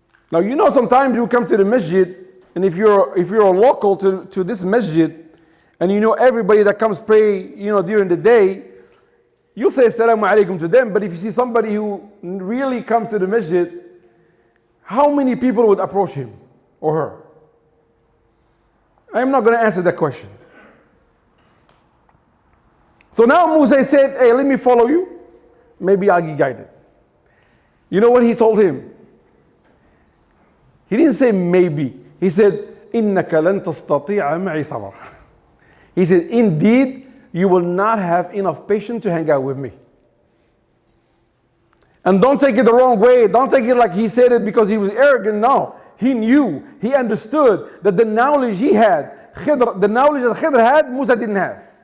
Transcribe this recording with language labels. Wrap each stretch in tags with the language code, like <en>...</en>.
<en>Now you know sometimes you come to the masjid and if you're a local to this masjid and you know everybody that comes pray during the day, you'll say assalamu alaikum to them. But if you see somebody who really comes to the masjid, how many people would approach him or her? I'm not going to answer that question. So now Musa said, hey, let me follow you. Maybe I'll get guided. You know what he told him? He didn't say maybe. He said,</en> <ar>إِنَّكَ لَن تَسْتَطِيعَ مَعِي صَبْرًا.</ar> <en>He said, indeed, you will not have enough patience to hang out with me. And don't take it the wrong way. Don't take it like he said it because he was arrogant. No. He knew, he understood that the knowledge he had, the knowledge that Khidr had, Musa didn't have.</en>